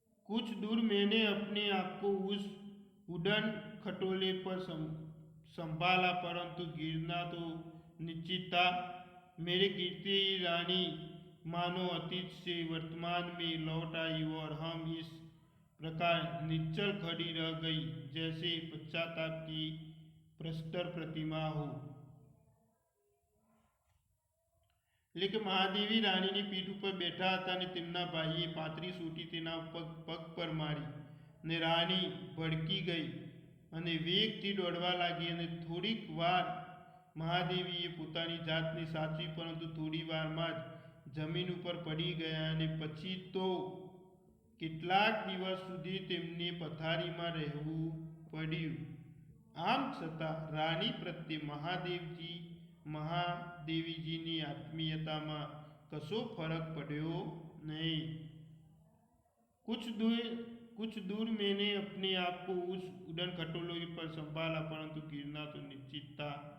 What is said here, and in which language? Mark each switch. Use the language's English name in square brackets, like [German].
[Hindi] कुछ दूर मैंने अपने आप को उस उड़न खटोले पर संभाला, परंतु गिरना तो निश्चित था। मेरे गिरते ही रानी मानो अतीत से वर्तमान में लौट आई और हम इस प्रकार निश्चल खड़ी रह गई जैसे पश्चाताप की प्रस्तर प्रतिमा हो। [Gujarati] लेकिन महादेवी रानीની પીઠ ઉપર બેઠા હતા અને તેમના ભાઈએ પાતળી સોટી તેના પગ પર મારી અને રાણી ભડકી ગઈ અને વેગથી દોડવા લાગી અને થોડીક વાર મહાદેવીએ પોતાની જાતને સાચવી, પરંતુ થોડી વારમાં જ જમીન ઉપર પડી ગયા અને પછી તો કેટલાક દિવસ સુધી તેમને પથારીમાં રહેવું પડ્યું। આમ છતાં રાણી પ્રત્યે महादेवीजीनी आत्मीयता में कसो फरक पड़ो नहीं। [Hindi] कुछ दूर मैंने अपने आप को उस उड़न खटोले पर संभाला, परंतु गिरना तो निश्चित था।